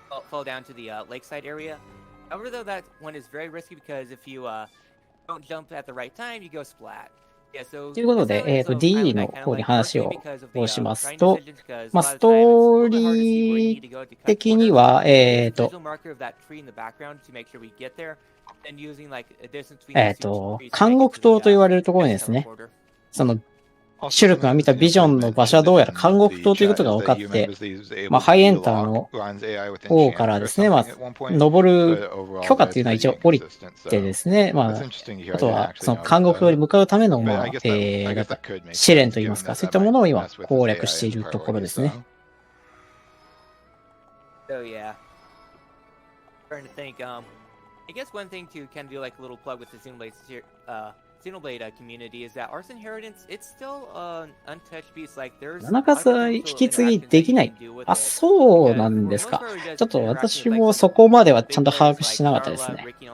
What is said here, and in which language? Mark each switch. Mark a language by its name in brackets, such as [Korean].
[English] fall down to the lakeside area. However, though, that one is very risky because if you don't jump at the right time, you go splat. [Japanese] ということで、DE の方に話をしますと、まあ、ストーリー的には、監獄島と言われるところにですね、そのシュルクが見たビジョンの場所はどうやら監獄島ということが分かって、まあ、ハイエンターの方からですね、まあ、登る許可っていうのは一応降りてですね、まあ、あとはその監獄島に向かうための、まあ、試練といいますか、そういったものを今攻略しているところですね。 [English] So yeah, trying to think. I guess one thing to kind of do like a little plug with the Xenoblade community is that Ars Inheritance, it's still an untouched piece. Like there's [Japanese] 7数引き継ぎできない。あ、そうなんですか。ちょっと私もそこまではちゃんと把握しなかったですね。